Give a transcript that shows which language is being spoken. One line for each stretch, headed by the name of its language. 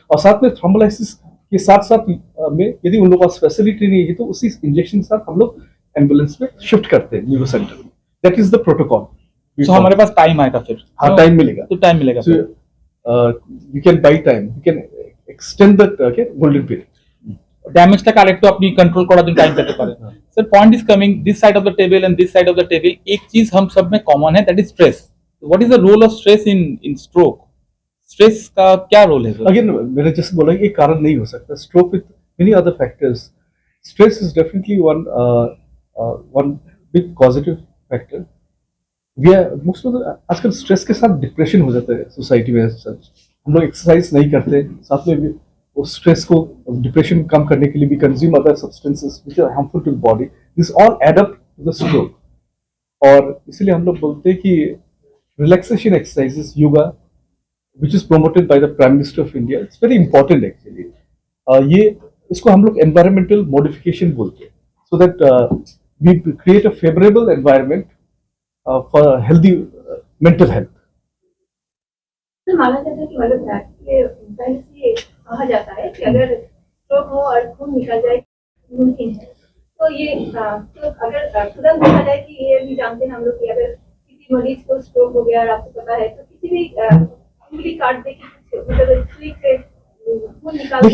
Hindi: और साथ में थ्रोम्बोलाइसिस के साथ साथ में यदि उन लोगों का फैसिलिटी नहीं है तो उसी इंजेक्शन के साथ हम लोग एम्बुलेंस में शिफ्ट करते हैं न्यूरो सेंटर में।
English: That is the protocol.
Hindi: तो हमारे पास टाइम आएगा फिर? हाँ, टाइम मिलेगा। तो टाइम मिलेगा।
English: You can buy time, you can extend the golden period.
Bangla: ড্যামেজটা correct আপনি कंट्रोल করার জন্য টাইম পেতে পারেন।
English: sir point is coming this side of the table and this side of the table,
Hindi: एक चीज हम सब में कॉमन है,
English: That is stress. What is the role of stress in stroke?
Hindi: Stress का क्या रोल है सर? अगेन मैंने जैसे बोला कि एक कारण नहीं हो सकता।
English: Stroke with many other factors, stress is definitely one big positive factor. We are most of the
Hindi: आजकल स्ट्रेस के साथ डिप्रेशन हो जाता है सोसाइटी में। हम लोग एक्सरसाइज नहीं करते, साथ में भी उस स्ट्रेस को, डिप्रेशन को कम करने के लिए भी
English: Consume other substances which are harmful to the body. This all add up to the stroke.
Hindi: और इसलिए हम लोग बोलते हैं कि relaxation exercises, yoga,
English: which is promoted by the Prime Minister of India, it's very important actually.
Hindi: ये इसको हम लोग
English: environmental modification
Hindi: बोलते हैं,
English: so that we create a favorable environment for healthy mental health.
Hindi: तो माना जाता है कि मतलब ये पहले से कहा जाता है कि अगर स्ट्रोक हो और खून निकल जाए मुमकिन है, तो ये तो अगर तुरंत देखा जाए कि ये भी जानते हैं हम लोग कि अगर किसी मरीज को स्ट्रोक हो गया और आपको पता है, तो किसी भी काट देखिए, मतलब सुई से खून निकाल।